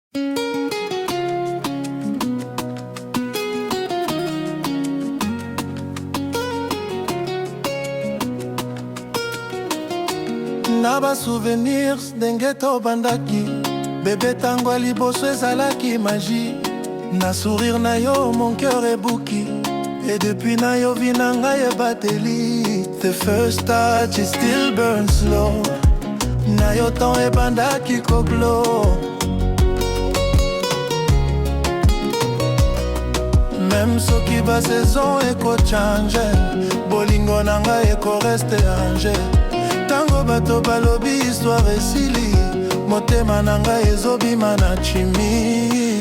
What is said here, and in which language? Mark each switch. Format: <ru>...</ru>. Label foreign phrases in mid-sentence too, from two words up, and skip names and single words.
<ln>Na ba souvenirs ndenge tobandaki, bébé tango ya liboso ezalaki magie. Na sourire na yo</ln> <fr>mon cœur est</fr> <ln>bouki.</ln> <fr>Et depuis</fr> <ln>na yo vi na ngai ebateli.</ln> <en>The first touch it still burns slow.</en> <ln>Na yo tan ebandaki koglo. Même soki ba saison eko change, bolingo na ngai eko reste ange. Tango bato balobi histoire esili, motema na ngai ezobima na chimie.</ln>